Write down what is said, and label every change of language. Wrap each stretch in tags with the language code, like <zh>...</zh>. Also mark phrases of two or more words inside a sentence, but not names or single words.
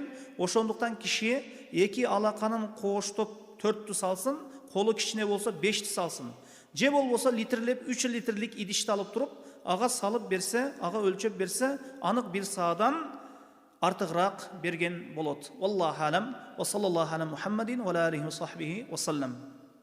<ky>Ошондуктан киши эки алаканын ковуштоп 4тү салсын, колу кичине болсо 5ти салсын. Же болбосо 3 литрлик идишти алып туруп, ага салып берсе, ага өлчөп берсе, анык бир саадан артыгыраак берген болот.</ky> <ar>والله أعلم. وصلى الله على محمد وعليه وصحبه وسلم.</ar>